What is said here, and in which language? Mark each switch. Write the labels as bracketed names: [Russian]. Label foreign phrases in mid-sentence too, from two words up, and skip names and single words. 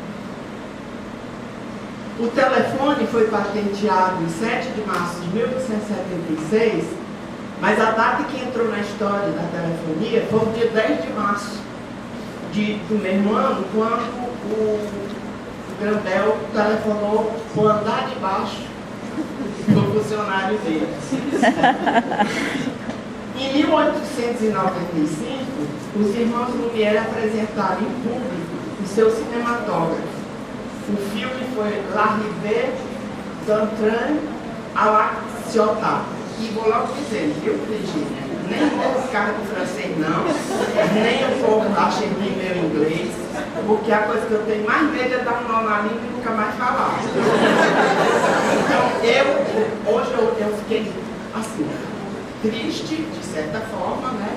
[Portuguese] O telefone foi patenteado em 7 de março de 1876, mas a data que entrou na história da telefonia foi o dia 10 de março do mesmo ano, quando o Grandel telefonou para o andar de baixo do funcionário dele. Em 1895, os irmãos Lumière apresentaram em público o seu cinematógrafo. O filme foi L'Arrivée d'un train à la Ciotat. E vou logo dizendo, viu, Virginia? Nem o cara do francês não, nem o povo lá chega em meu inglês, porque a coisa que eu tenho mais medo é dar um nó na língua e nunca mais falar. Então, hoje eu fiquei assim, triste, de certa forma, né?